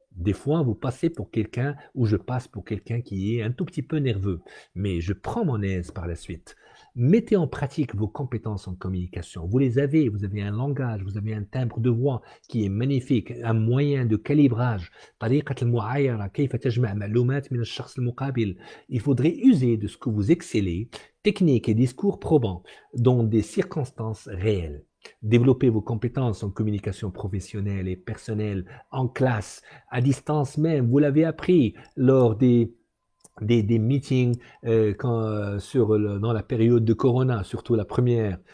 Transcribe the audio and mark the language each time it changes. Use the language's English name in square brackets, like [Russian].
[French] Des fois, vous passez pour quelqu'un ou je passe pour quelqu'un qui est un tout petit peu nerveux, mais je prends mon aise par la suite. Mettez en pratique vos compétences en communication. Vous les avez, vous avez un langage, vous avez un timbre de voix qui est magnifique, un moyen de calibrage. [Arabic] طريقة المعايرة كيف تجمع معلومات من الشخص المقابل. [French] Il faudrait user de ce que vous excellez, techniques et discours probants, dans des circonstances réelles. Développez vos compétences en communication professionnelle et personnelle, en classe, à distance même. Vous l'avez appris lors des meetings dans la période de Corona, surtout la première.